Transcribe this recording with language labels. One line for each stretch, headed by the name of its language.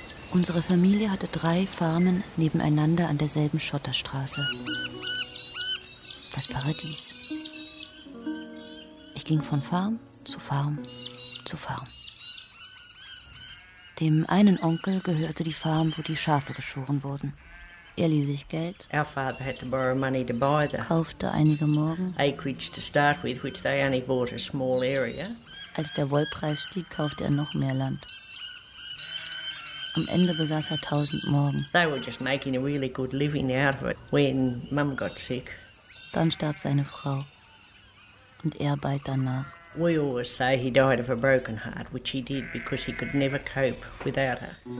German: Unsere Familie hatte 3 Farmen nebeneinander an derselben Schotterstraße. Das Paradies. Ich ging von Farm zu Farm zu Farm. Dem einen Onkel gehörte die Farm, wo die Schafe geschoren wurden. Er lieh sich Geld,
English: our father had to borrow money to buy the
German: kaufte einige Morgen,
English: acreage to start with, which they only bought a small area.
German: Als der Wollpreis stieg, kaufte er noch mehr Land. Am Ende besaß er 1000 Morgen.
English: They were just making a really good living out of it when Mum got sick.
German: Dann starb seine Frau. Und er bald danach.
English: We always say he died of a broken heart, which he did because he could never cope without her.